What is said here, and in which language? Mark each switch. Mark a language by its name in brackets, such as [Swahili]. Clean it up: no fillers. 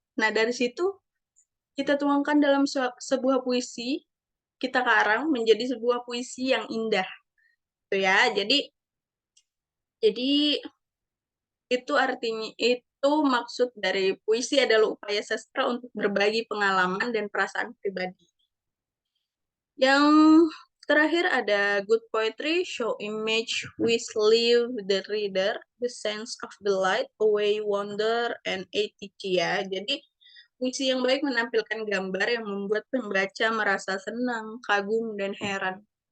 [Indonesian] Nah, dari situ kita tuangkan dalam sebuah puisi, kita karang menjadi sebuah puisi yang indah gitu ya. Jadi itu artinya itu maksud dari puisi adalah upaya sastra untuk berbagi pengalaman dan perasaan pribadi. [English] Yang terakhir ada good poetry, show image which leave the reader the sense of delight, away, wonder, and etc. Jadi [Indonesian] Puisi yang baik menampilkan gambar yang membuat pembaca merasa senang, kagum, dan heran.